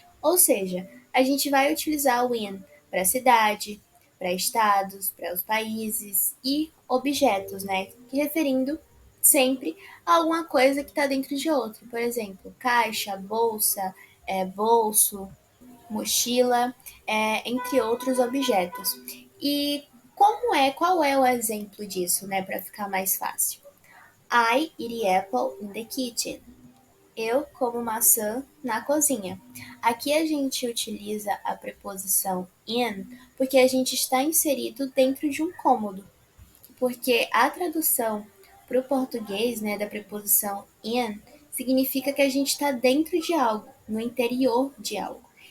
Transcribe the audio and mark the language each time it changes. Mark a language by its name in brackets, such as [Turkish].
[Portuguese] Ou seja, a gente vai utilizar o in para cidade, para estados, para os países e objetos, né, referindo sempre a alguma coisa que está dentro de outro. Por exemplo, caixa, bolsa, bolso, mochila, entre outros objetos. E qual é o exemplo disso, né, para ficar mais fácil? [English] I eat apple in the kitchen. [Portuguese] Eu como maçã na cozinha. Aqui a gente utiliza a preposição in porque a gente está inserido dentro de um cômodo. Porque a tradução para o português, né, da preposição in significa que a gente está dentro de algo, no interior de algo.